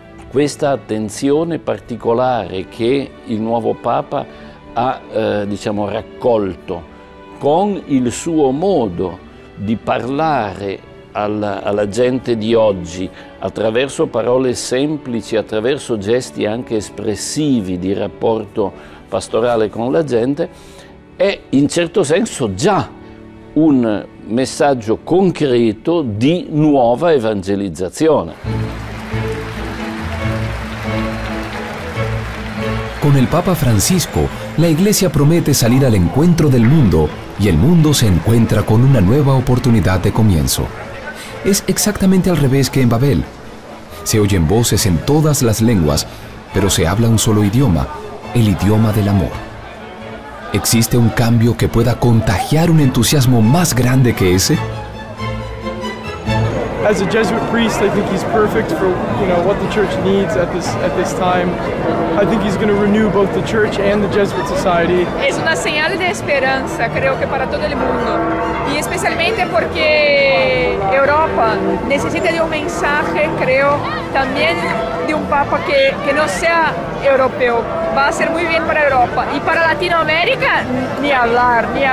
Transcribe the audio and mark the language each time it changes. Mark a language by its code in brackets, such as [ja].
[it] questa attenzione particolare che il nuovo Papa ha diciamo, raccolto con il suo modo di parlare alla gente di oggi, attraverso parole semplici, attraverso gesti anche espressivi di rapporto pastorale con la gente, è in certo senso già un messaggio concreto di nuova evangelizzazione. [es] Con el Papa Francisco, la Iglesia promete salir al encuentro del mundo y el mundo se encuentra con una nueva oportunidad de comienzo. Es exactamente al revés que en Babel. Se oyen voces en todas las lenguas, pero se habla un solo idioma, el idioma del amor. ¿Existe un cambio que pueda contagiar un entusiasmo más grande que ese? [en] As a Jesuit priest, I think he's perfect for what the church needs at this time. I think he's going to renew both the church and the Jesuit Society. [es] Es una señal de esperanza, creo que para todo el mundo, y especialmente porque Europa necesita de un mensaje, creo, también de un papa que no sea europeo. Va a ser muy bien para Europa y para Latinoamérica ni hablar.